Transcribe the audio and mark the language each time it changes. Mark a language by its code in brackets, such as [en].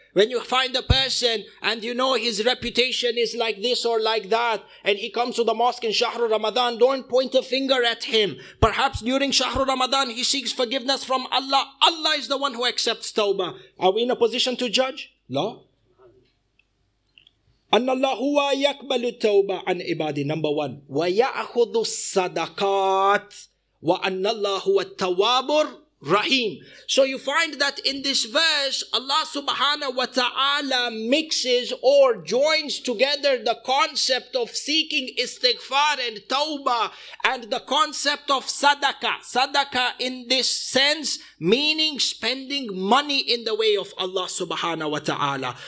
[en] When you find a person and you know his reputation is like this or like that, and he comes to the mosque in Shahr Ramadan, don't point a finger at him. Perhaps during Shahr Ramadan he seeks forgiveness from Allah. Allah is the one who accepts tawbah. Are we in a position to judge? No. [ar] أن الله هو يقبل التوبة عن عباده. [en] Number one, [ar] ويأخذ الصدقات وأن الله هو التواب Rahim. [en] So you find that in this verse, Allah subhanahu wa ta'ala mixes or joins together the concept of seeking istighfar and tawbah and the concept of sadaqah. Sadaqah in this sense, meaning spending money in the way of Allah subhanahu wa ta'ala.